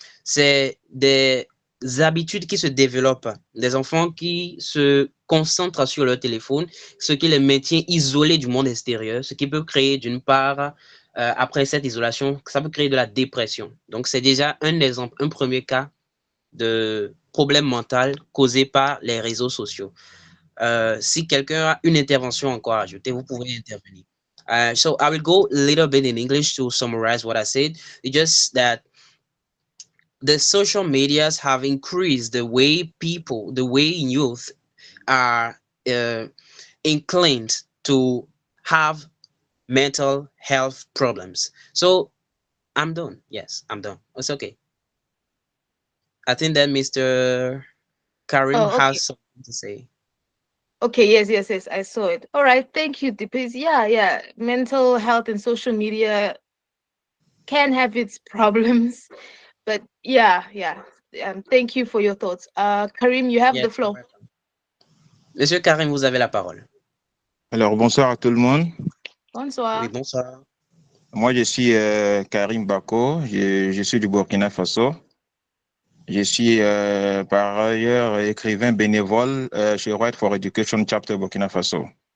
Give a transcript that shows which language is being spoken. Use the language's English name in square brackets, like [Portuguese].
[French] C'est des habitudes qui se développent, des enfants qui se concentrent sur leur téléphone, ce qui les maintient isolés du monde extérieur, ce qui peut créer d'une part, après cette isolation, ça peut créer de la dépression. Donc c'est déjà un exemple, un premier cas de problème mental causé par les réseaux sociaux. Si quelqu'un a une intervention encore à ajouter, vous pouvez intervenir. [English] So I will go a little bit in English to summarize what I said. It's just that the social medias have increased the way people, the way youth are uh, inclined to have mental health problems. So I'm done. Yes, I'm done. It's okay. I think that Mr. Karim Oh, okay. has something to say. Okay, yes, yes, yes. I saw it. All right, thank you, Deepies. Yeah, yeah. Mental health and social media can have its problems, but yeah, yeah. Thank you for your thoughts. Karim, you have Yes, the you're floor. welcome. [French] Monsieur Karim, vous avez la parole. Alors, bonsoir à tout le monde. Oui, Bonsoir. bonsoir. Moi, je suis Karim Bako, je suis du Burkina Faso. Je suis par ailleurs écrivain bénévole chez Right for Education Chapter Burkina Faso.